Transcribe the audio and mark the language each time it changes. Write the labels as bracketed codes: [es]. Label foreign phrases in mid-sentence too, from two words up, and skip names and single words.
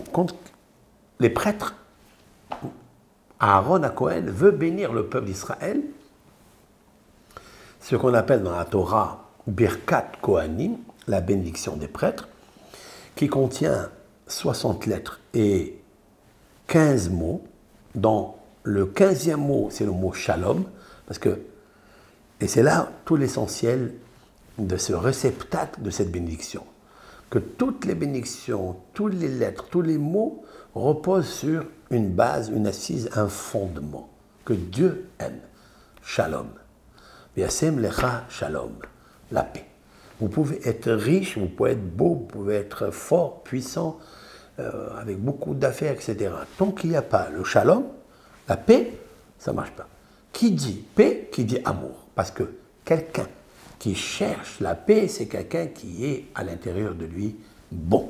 [fr] Quand les prêtres, Aaron à Cohen, veut bénir le peuple d'Israël, ce qu'on appelle dans la Torah [he] ברכת כהנים, [fr] la bénédiction des prêtres, qui contient 60 lettres et 15 mots, dont le 15e mot, c'est le mot Shalom, et c'est là tout l'essentiel de ce réceptacle de cette bénédiction. Que toutes les bénédictions, toutes les lettres, tous les mots reposent sur une base, une assise, un fondement que Dieu aime. [he] שלום. וישם לך שלום. [fr] La paix. Vous pouvez être riche, vous pouvez être beau, vous pouvez être fort, puissant, avec beaucoup d'affaires, etc. Tant qu'il n'y a pas le shalom, la paix, ça ne marche pas. Qui dit paix, qui dit amour. Parce que quelqu'un qui cherche la paix, c'est quelqu'un qui est à l'intérieur de lui bon.